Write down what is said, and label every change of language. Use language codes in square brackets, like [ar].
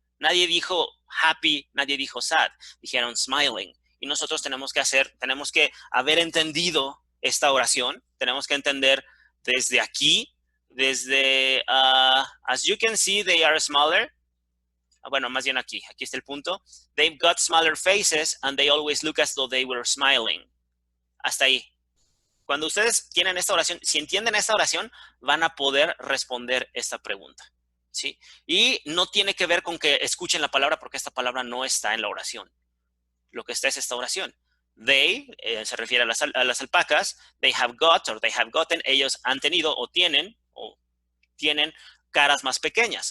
[es] Nadie dijo happy, nadie dijo sad, dijeron smiling. Y nosotros tenemos que haber entendido esta oración, tenemos que entender desde aquí, desde, [en] as you can see, they are smaller. [es] Bueno, más bien aquí está el punto. [en] They've got smaller faces and they always look as though they were smiling. [es] Hasta ahí. Cuando ustedes tienen esta oración, si entienden esta oración, van a poder responder esta pregunta, ¿sí? Y no tiene que ver con que escuchen la palabra porque esta palabra no está en la oración. Lo que está es esta oración. They, se refiere a las alpacas, [en] they have got or they have gotten, [es] ellos han tenido o tienen caras más pequeñas.